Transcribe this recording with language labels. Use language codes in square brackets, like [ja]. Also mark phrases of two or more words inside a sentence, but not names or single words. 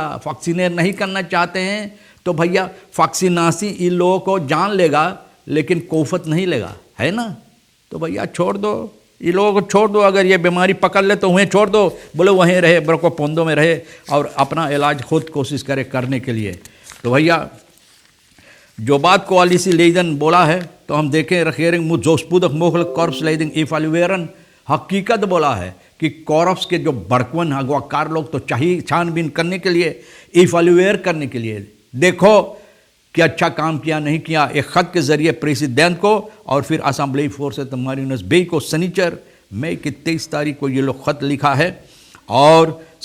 [hns] वैक्सीनेट नहीं करना चाहते हैं तो भैया वैक्सीनासी इन लोगों को जान लेगा, लेकिन कोफत नहीं लेगा, है ना। तो भैया छोड़ दो, ये लोगों को छोड़ दो। अगर ये बीमारी पकड़ ले तो उन्हें छोड़ दो, बोले वहीं रहे, बरको पोंदो में रहे और अपना इलाज खुद कोशिश करे करने के लिए। तो भैया जो बात coalitieleden बोला है, तो हम देखें [nl] regering moet zo spoedig mogelijk korpsleiding evalueren। [hns] हकीकत बोला है कि कॉर्प्स के जो बड़कवन अगवाकार लोग तो चाहिए छानबीन करने के लिए, इवैल्यूएट करने के लिए, देखो कि अच्छा काम किया नहीं किया। एक ख़त के ज़रिए प्रेसिडेंट को और फिर असेंबली फोर्स मारिनस बे को शनिचर मई की 23 तारीख को ये लोग ख़त लिखा है।